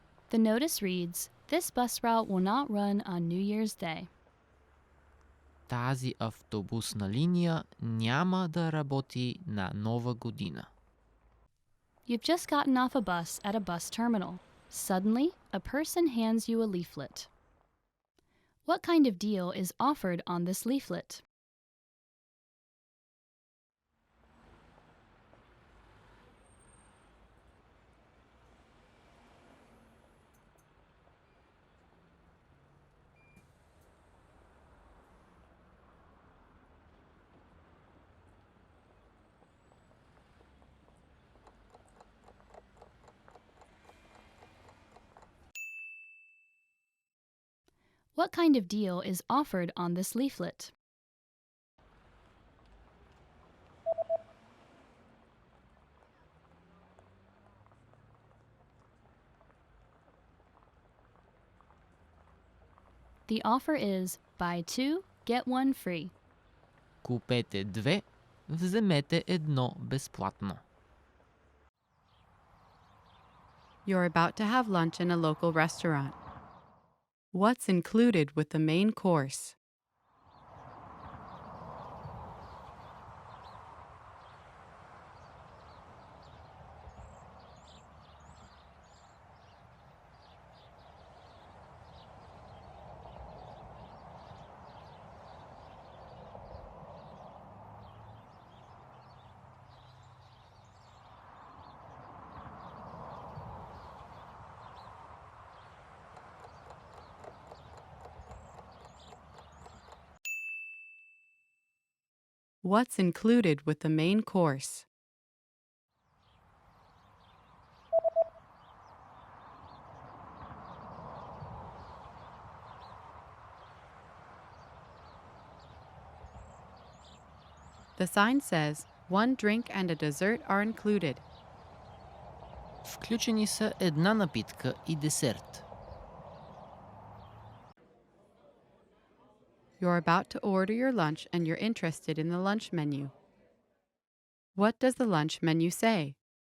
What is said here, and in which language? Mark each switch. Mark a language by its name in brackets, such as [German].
[English] The notice reads, "This bus route will not run on New Year's Day." [Bulgarian] Тази автобусна линия няма да работи на Нова година. [English] You've just gotten off a bus at a bus terminal. Suddenly, a person hands you a leaflet. What kind of deal is offered on this leaflet? What kind of deal is offered on this leaflet? The offer is buy two, get one free. [Bulgarian] Купете две, вземете едно безплатно. [English] You're about to have lunch in a local restaurant. What's included with the main course? What's included with the main course? The sign says, one drink and a dessert are included. [Bulgarian] Включени са една напитка и десерт. [English] You're about to order your lunch and you're interested in the lunch menu. What does the lunch menu say?